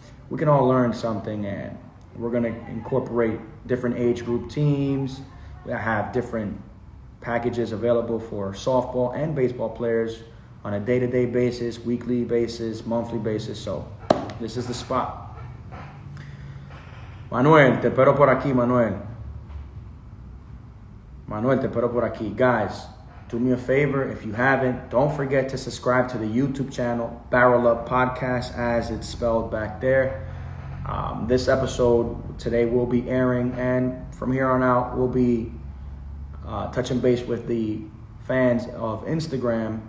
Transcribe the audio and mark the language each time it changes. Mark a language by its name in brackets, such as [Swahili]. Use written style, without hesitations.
[English] We can all learn something, and we're going to incorporate different age group teams. We have different packages available for softball and baseball players on a day-to-day basis, weekly basis, monthly basis. So this is the spot. [Spanish] Manuel, te espero por aquí, Manuel, te espero por aquí. [English] Guys, do me a favor, if you haven't, don't forget to subscribe to the YouTube channel, Barrel Up Podcast, as it's spelled back there. This episode today will be airing, and from here on out, we'll be touching base with the fans of Instagram.